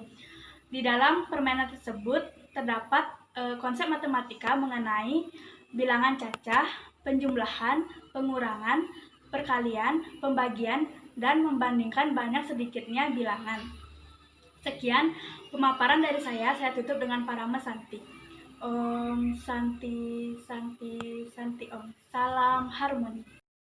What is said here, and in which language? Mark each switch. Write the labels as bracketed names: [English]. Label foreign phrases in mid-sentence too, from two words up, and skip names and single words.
[Indonesian] Di dalam permainan tersebut terdapat konsep matematika mengenai bilangan cacah, penjumlahan, pengurangan, perkalian, pembagian, dan membandingkan banyak sedikitnya bilangan. Sekian pemaparan dari saya tutup dengan Parama Santi. [Sanskrit] Om Santi Santi Santi Om. [Indonesian] Salam harmoni.